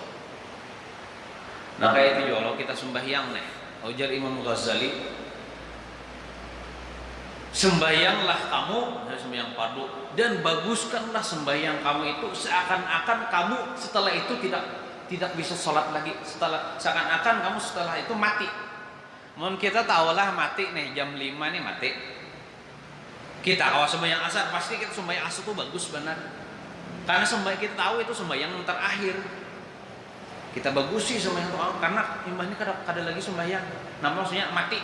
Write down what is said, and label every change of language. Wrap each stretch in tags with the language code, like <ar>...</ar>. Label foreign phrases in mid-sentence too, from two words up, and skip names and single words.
<id>Nah kayak itu kalau kita sembahyang nih, ujar Imam Ghazali, sembahyanglah kamu, sembahyang fardu, dan baguskanlah sembahyang kamu itu seakan-akan kamu setelah itu tidak bisa sholat lagi, seakan-akan kamu setelah itu mati. Mun kita tahulah mati nih jam 5 nih mati. Kita kalau sembahyang asar pasti kita sembahyang asar tuh bagus benar. Karena kita tahu itu sembahyang yang terakhir. Kita bagusi sembahyang itu karena</id> <bjn>imbahnya kada</bjn> <id>lagi sembahyang. Nah maksudnya mati.</id>